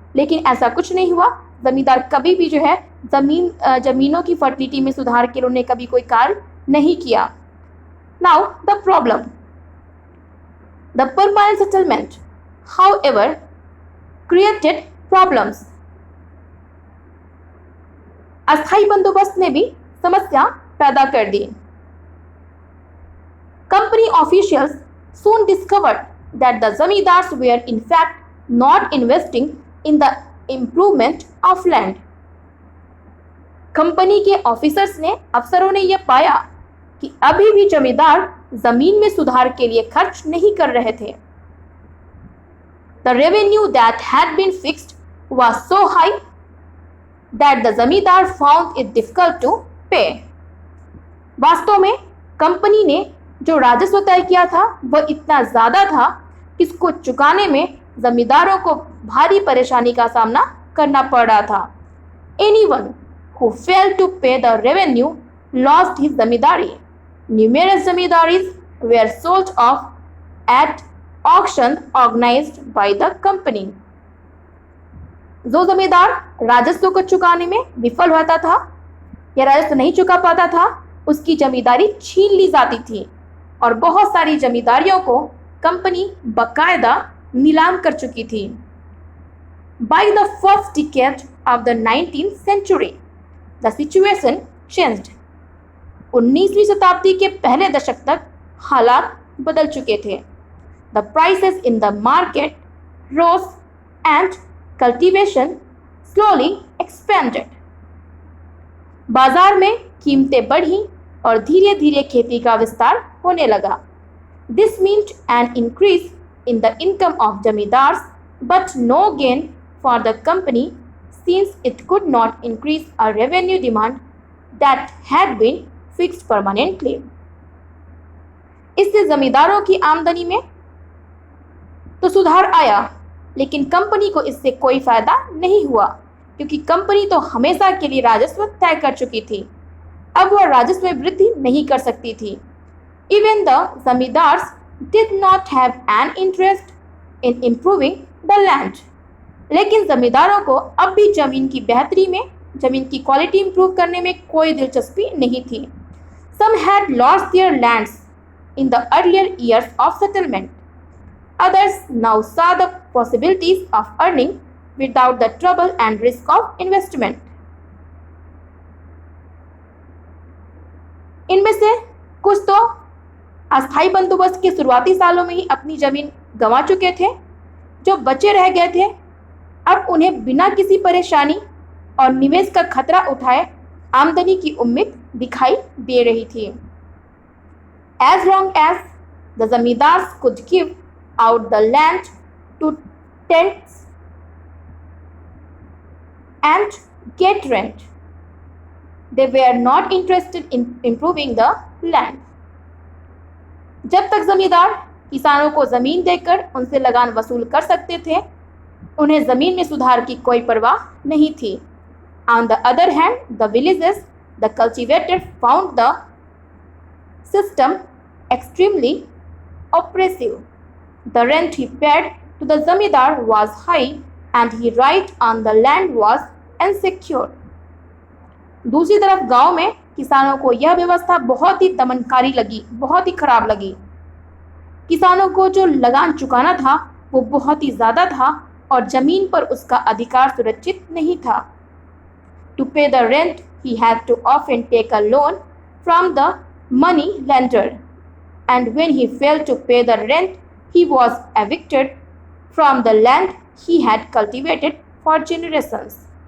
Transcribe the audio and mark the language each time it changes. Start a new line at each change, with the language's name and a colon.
Hindi: लेकिन ऐसा कुछ नहीं हुआ। ज़मींदार कभी भी जो है ज़मीनों की फर्टिलिटी में सुधार के लिए उन्होंने कभी कोई कार्य नहीं किया।
English: Now the problem, the permanent settlement however created problems।
Hindi: अस्थाई बंदोबस्त ने भी समस्या पैदा कर दी।
English: Company officials soon discovered that the zamindars were in fact not investing in the improvement of land।
Hindi: Company के ऑफिसर्स ने, अफसरों ने यह पाया कि अभी भी जमींदार जमीन में सुधार के लिए खर्च नहीं कर रहे थे।
English: The revenue that had been fixed was so high that the zamindar found it difficult to pay।
Hindi: वास्तव में कंपनी ने जो राजस्व तय किया था वह इतना ज्यादा था कि इसको चुकाने में जमींदारों को भारी परेशानी का सामना करना पड़ रहा था।
English: Anyone who failed to pay the revenue lost his zamindari। Numerous zamindaries were sold off at auction organized by the company।
Hindi: जो जमींदार राजस्व को चुकाने में विफल होता था या राजस्व नहीं चुका पाता था, उसकी जमींदारी छीन ली जाती थी और बहुत सारी जमींदारियों को कंपनी बकायदा नीलाम कर चुकी थी।
English: By the first decade of the 19th century, the situation changed।
Hindi: 19वीं शताब्दी के पहले दशक तक हालात बदल चुके थे।
English: The prices in the market rose and cultivation slowly expanded।
Hindi: बाजार में कीमतें बढ़ी और धीरे धीरे खेती का विस्तार होने लगा।
English: This meant an increase in the income of zamindars but no gain for the company since it could not increase a revenue demand that had been fixed permanently।
Hindi: इससे जमींदारों की आमदनी में तो सुधार आया, लेकिन कंपनी को इससे कोई फायदा नहीं हुआ क्योंकि कंपनी तो हमेशा के लिए राजस्व तय कर चुकी थी। अब वह राजस्व में वृद्धि नहीं कर सकती थी।
English: Even the zamindars did not have an interest in improving the land।
Hindi: लेकिन जमींदारों को अब भी जमीन की बेहतरी में, जमीन की
English: quality improve
Hindi: करने में कोई दिलचस्पी नहीं थी।
English: Some had lost their lands in the earlier years of settlement। Others now saw the possibilities of earning without the trouble and risk of investment।
Hindi: इनमें से कुछ तो अस्थायी बंदोबस्त के शुरुआती सालों में ही अपनी जमीन गंवा चुके थे। जो बचे रह गए थे अब उन्हें बिना किसी परेशानी और निवेश का खतरा उठाए आमदनी की उम्मीद दिखाई दे रही थी।
English: As long as the zamindars could give out the land to tents and get rent. They were not interested in improving the land.
Hindi: जब तक जमींदार किसानों को जमीन देकर उनसे लगान वसूल कर सकते थे, उन्हें जमीन में सुधार की कोई परवाह नहीं थी.
English: On the other hand, the villages, the cultivators found the system extremely oppressive. The rent he paid to the zamindar was high and his right on the land was insecure.
Hindi: दूसरी तरफ गांव में किसानों को यह व्यवस्था बहुत ही दमनकारी लगी, बहुत ही खराब लगी. किसानों को जो लगान चुकाना था वो बहुत ही ज़्यादा था और ज़मीन पर उसका अधिकार सुरक्षित नहीं था.
English: To pay the rent, he had to often take a loan from the money lender, and when he failed to pay the rent, he was evicted from the land he had cultivated for generations.